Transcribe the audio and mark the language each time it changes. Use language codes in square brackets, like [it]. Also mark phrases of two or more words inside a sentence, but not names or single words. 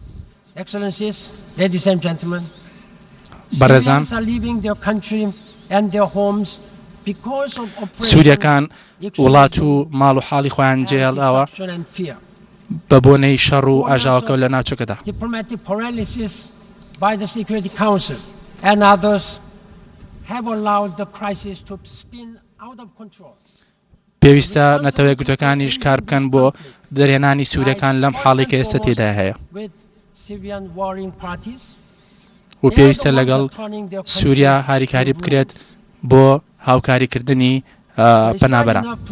[ckb] بەڕێزان، سووریەکان وڵات و ماڵ و حاڵی خۆیان جێهێڵاوە بە بۆنەی شەڕ و ئاژاوەکە و لە ناوچەکەدا. [en] By the Security Council and others have allowed the crisis to spin out of control. [ckb] پێویستە نەتەوە یەکگرتووەکانیش کار بکەن بۆ دەرهێنانی سووریەکان لەم حاڵی کە ئێستا تێدا هەیە. و پێویستە لەگەڵ سووریا هاریکاری بکرێت بۆ هاوکاریکردنی پەنابەران.